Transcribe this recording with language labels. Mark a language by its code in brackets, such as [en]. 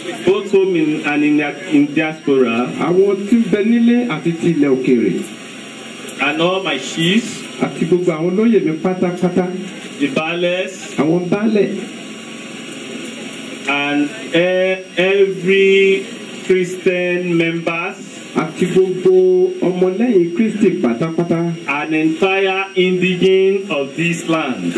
[en] both home and in diaspora, [yo] àwọn tí ń bẹ nílé àti ti ilẹ̀ òkèèrè. [en] and all my chiefs, [yo] àti gbogbo àwọn olóyè mi pátápátá. [en] the baales, [yo] àwọn baálẹ̀. [en] and every Christian members, [yo] àti gbogbo ọmọlẹ́yìn Kristi pátápátá. [en] an entire indigene of this land.